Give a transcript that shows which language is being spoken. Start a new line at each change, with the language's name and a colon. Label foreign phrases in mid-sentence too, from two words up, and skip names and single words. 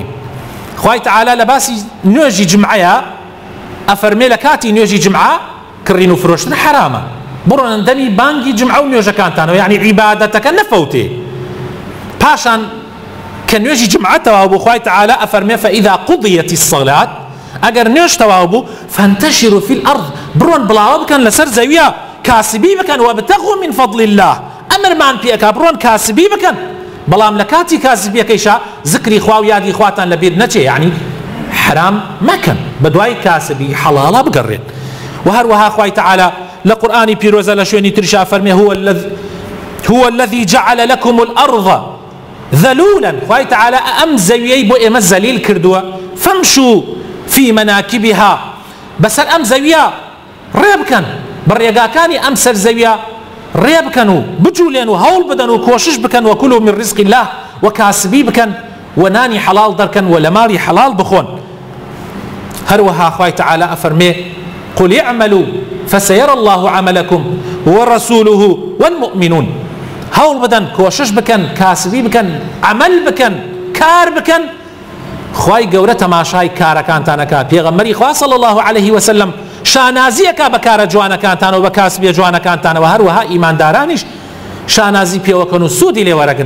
Central Kurdish: خوای تەعالا لە باسی نوێژی جمعەیە ئەفەرمێ لە کاتی نوێژی جمعە کڕین و فرۆشتن حرامە، بڕۆن دەمی بانگی جمعە و نوێژەکانتانەوە، یعنی عیبادەتەکە نەفەوتێ. پاشان کە نوێژی جمعە تەواو بوو خوای تەعالا ئەفەرمێ
Arabic: فەئیذا قوضیەتی الصەلات،
Central Kurdish: ئەگەر نوێژ تەواو بوو
Arabic: فانتەشروا فی الأرض،
Central Kurdish: بڕۆن بڵاوە بکەن لەسەر زەویە، کاسبی بکەن،
Arabic: وابتغوا من فضل الله،
Central Kurdish: ئەمرمان پێەکا بڕۆن کاسبی بکەن. بەڵام لە کاتی کاسبیەکەیشا ذکری خوا و یادی خواتان لەبیر نەچێ، یعنی حرام مەکەن، بە دوای کاسبی حەڵاڵە بگەڕێن. و هەروەها خوای تەعالا لە قورئانی پیرۆزە لە شوێنی ترشا فەرمێ
Arabic: هو الذي جعل لكم الأرض ذلولا،
Central Kurdish: خوای تەعالا ئەم زەویەی بۆ ئێمە زەلیل کردووە،
Arabic: فامشوا في مناكبها،
Central Kurdish: بەسەر ئەم زەویە ڕێ بکەن، بەڕێگاکانی ئەم سەر زەویە ڕێ بکەن و بجوولێن و هەوڵ بدەن و کۆشش بکەن،
Arabic: وەکولوا من رزق الله،
Central Kurdish: و کاسبی بکەن و نانی حەڵاڵ دەرکەن و لە ماڵی حەڵاڵ بخۆن.
Arabic: هەروەها خوای تەعالا ئەفەرمێ قل اعملوا فسيرى الله عملكم ورسوله والمؤمنون،
Central Kurdish: هەوڵ بدەن، کۆشش بکەن، کاسبی بکەن، عمل بکەن، کار بکەن، خوای گەورە تەماشای کارەکانتانەکە. پێغەمبەری خوا
Arabic: صلی الله عليه وسلم
Central Kurdish: شانازیەکە بە کارە جوانەکانتانەوە بە کاسبیە جوانەکانتانەوە، هەروەها ئیماندارانیش شانازی پێوەکەن و سوودی لێ وەرەگرن.